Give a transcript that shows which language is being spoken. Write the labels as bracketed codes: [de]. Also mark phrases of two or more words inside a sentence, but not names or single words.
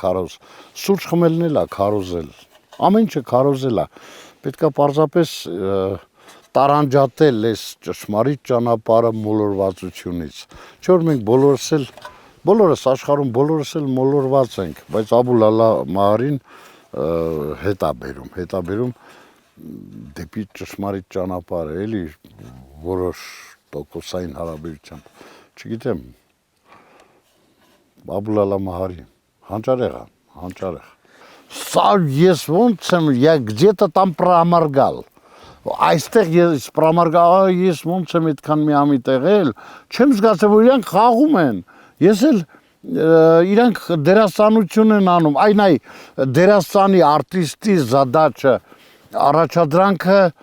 [hy] քարոզ։ Սուրճ խմելն էլ է քարոզել։ Ամեն ինչը քարոզել է։ Պետքա պարզապես տարանջատել այս ճշմարիտ ճանապարհը մոլորվածությունից։ Չէ՞ որ մենք բոլորս աշխարհում բոլորս էլ մոլորված ենք, բայց Աբուլալա Մահարին հետա բերում դեպի ճշմարիտ ճանապարհը, էլի որոշ տոկոսային հարաբերությամբ։ Չգիտեմ, Աբուլալա Մահարի հանճարեղ։ Սա ես ոնց եմ, [ru] я где-то там проморгал։ [hy] Այստեղ ես պրամարգալ, ես ոնց եմ այդքան մի ամիտ եղել, չեմ զգացել, որ իրանք խաղում են։ Ես էլ իրանք դերասանություն են անում, այն դերասանի արտիստի զադաչը առաջադրանքը